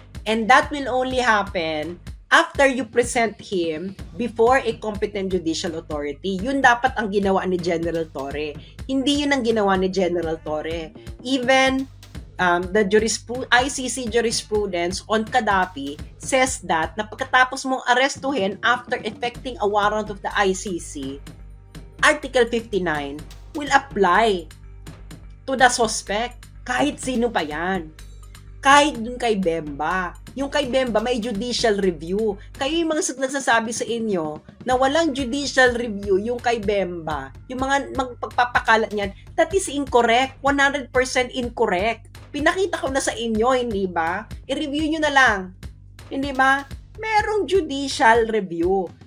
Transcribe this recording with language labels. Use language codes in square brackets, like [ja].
[en] And that will only happen after you present him before a competent judicial authority. [tl] Yun dapat ang ginawa ni General Torre. Hindi yun ang ginawa ni General Torre. [en] Even the ICC jurisprudence on Gaddafi says that [tl] na pagkatapos mong arestuhin [en] after effecting a warrant of the ICC, Article 59 will apply to the suspect, [tl] kahit sino pa yan. Kahit dun kay Bemba. Yung kay Bemba, may judicial review. Kayo yung mga nagsasabi sa inyo na walang judicial review yung kay Bemba, yung mga magpapakalat niyan, [en] that is incorrect. 100% incorrect. [tl] Pinakita ko na sa inyo, hindi ba? I-review nyo na lang. Hindi ba? Merong judicial review.